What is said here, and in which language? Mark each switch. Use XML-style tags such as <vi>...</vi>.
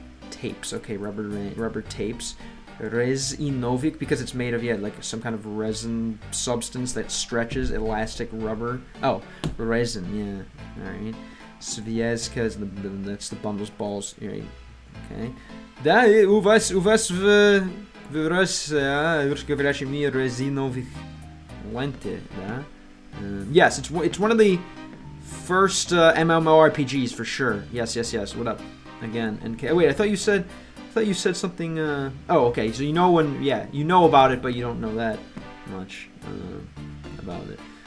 <en>Tapes, okay, rubber tapes. Rezinovik, because it's made of, like some kind of resin substance that stretches, elastic rubber. Oh, resin, yeah. Alright. Sviazka is that's the bundles, balls, right? Okay.</en> <ru>Да, у вас в русскоговорящем мире резиновых ленты, да?</ru> <en>Yes, it's one of the first MMORPGs for sure. Yes. What up? Again, and wait, I thought you said something. Oh, okay. So you know you know about it, but you don't know that much about it.</en>